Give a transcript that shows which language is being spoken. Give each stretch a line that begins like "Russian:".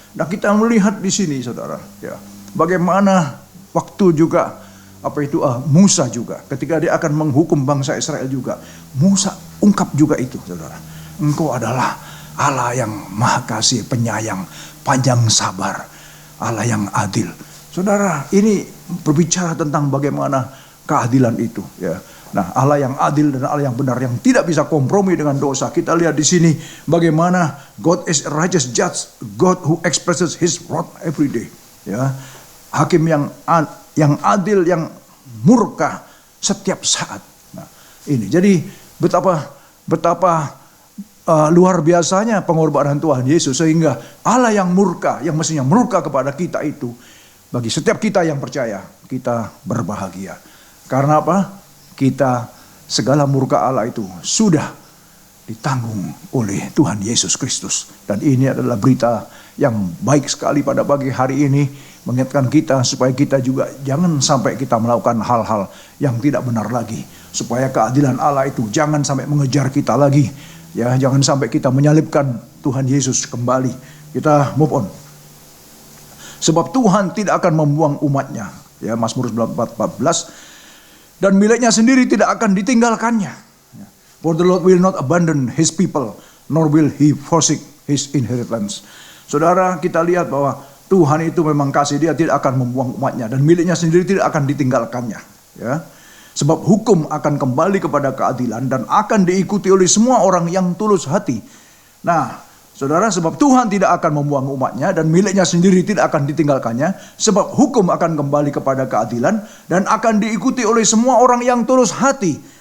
Indonesian: Nah kita melihat di sini saudara. Ya, bagaimana waktu juga Musa juga ketika dia akan menghukum bangsa Israel juga, Musa ungkap juga itu saudara, engkau adalah Allah yang maha kasih, penyayang, panjang sabar, Allah yang adil. Saudara, ini berbicara tentang bagaimana keadilan itu ya. Nah, Allah yang adil dan Allah yang benar yang tidak bisa kompromi dengan dosa. Kita lihat di sini bagaimana
English: God is a righteous judge, God who expresses his wrath every day
Indonesian: ya. Hakim yang adil, yang murka setiap saat. Nah, ini jadi betapa luar biasanya pengorbanan Tuhan Yesus sehingga Allah yang murka, yang mestinya murka kepada kita itu, bagi setiap kita yang percaya, kita berbahagia. Karena apa? Kita segala murka Allah itu sudah ditanggung oleh Tuhan Yesus Kristus. Dan ini adalah berita yang baik sekali pada pagi hari ini, mengingatkan kita supaya kita juga jangan sampai kita melakukan hal-hal yang tidak benar lagi, supaya keadilan Allah itu jangan sampai mengejar kita lagi ya, jangan sampai kita menyalibkan Tuhan Yesus kembali. Kita
English: move on,
Indonesian: sebab Tuhan tidak akan membuang umatnya ya, Mazmur 14, dan miliknya sendiri tidak akan ditinggalkannya.
English: For the Lord will not abandon his people, nor will he forsake his inheritance.
Indonesian: Saudara, kita lihat bahwa Tuhan itu memang kasih, dia tidak akan membuang umatnya, dan miliknya sendiri tidak akan ditinggalkannya ya. Sebab hukum akan kembali kepada keadilan dan akan diikuti oleh semua orang yang tulus hati. Nah saudara, sebab Tuhan tidak akan membuang umatnya dan miliknya sendiri tidak akan ditinggalkannya, sebab hukum akan kembali kepada keadilan dan akan diikuti oleh semua orang yang tulus hati.